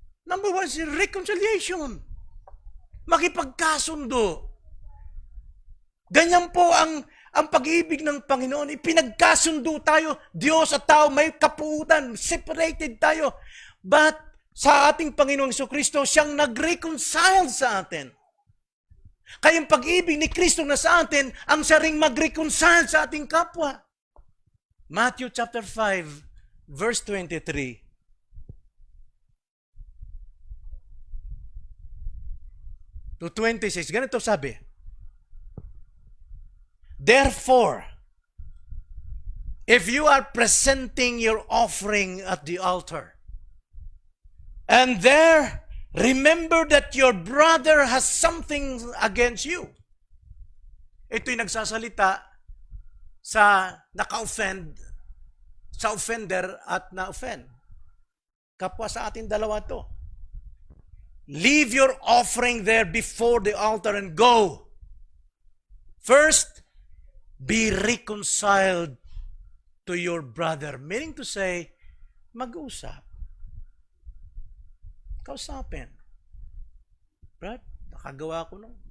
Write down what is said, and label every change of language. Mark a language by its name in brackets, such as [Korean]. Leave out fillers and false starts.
[English] Number one is reconciliation. [Filipino] Makipagkasundo. Ganyan po ang pag-ibig ng Panginoon. Ipinagkasundo tayo. Diyos at tao may kapuutan. Separated tayo. But sa ating Panginoong Jesucristo, siyang nag-reconcile sa atin. Kaya ang pag-ibig ni Kristo na sa atin, ang siya ring mag-reconcile sa ating kapwa. [English] Matthew chapter 5, verse 23. [Filipino] To 26. Ganito sabi. [English] Therefore, if you are presenting your offering at the altar, and there remember that your brother has something against you. [Filipino] Ito'y nagsasalita sa naka-offend, sa offender at na-offend. Kapwa sa ating dalawa to. [English] Leave your offering there before the altar and go. First, be reconciled to your brother. Meaning to say, mag-usap. [Filipino] Kausapin. Brad, nakagawa ko nung.